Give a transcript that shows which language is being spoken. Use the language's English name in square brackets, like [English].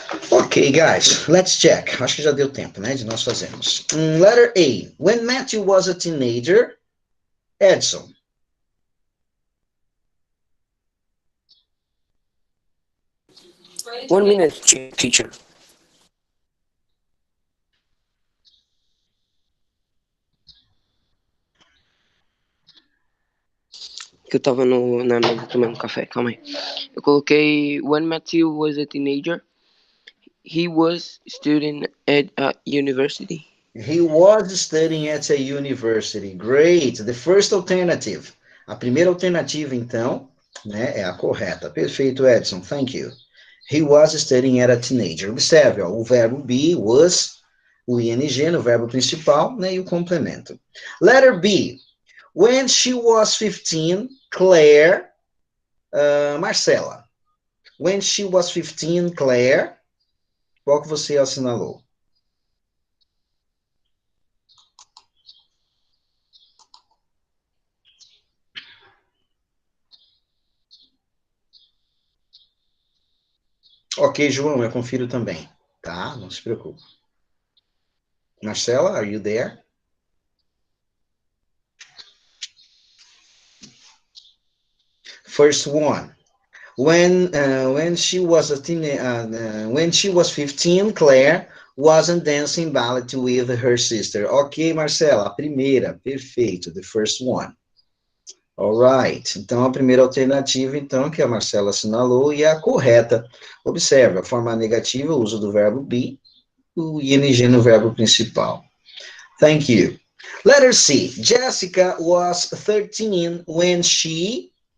[English] Ok, guys, let's check. [Portuguese] Acho que já deu tempo, né, de nós fazermos. [English] Letter A. When Matthew was a teenager, Edson. One minute, teacher. [Portuguese] Que eu tava na mesa tomando café, calma aí. Eu coloquei [English] when Matthew was a teenager, he was studying at a university. He was studying at a university. Great. The first alternative. [Portuguese] A primeira alternativa, então, né, é a correta. Perfeito, [English] Edson. Thank you. He was studying at a teenager. [Portuguese] Observe, ó, o verbo be, was, o ing no verbo principal, né, e o complemento. [English] Letter B. When she was 15, Claire, Marcela. When she was 15, Claire, [Portuguese] qual que você assinalou? Ok, João, eu confiro também, tá? Não se preocupe. Marcela, [English] are you there? First one. When she was when she was 15, Claire wasn't dancing ballet with her sister. Ok, Marcela, [Portuguese] a primeira, perfeito, [English] the first one. [Portuguese] Alright, então a primeira alternativa, então, que a Marcela assinalou, e é a correta. Observe, a forma negativa, o uso do verbo be, o ing no verbo principal. [English] Thank you. Letter C. Jessica was 13 when she...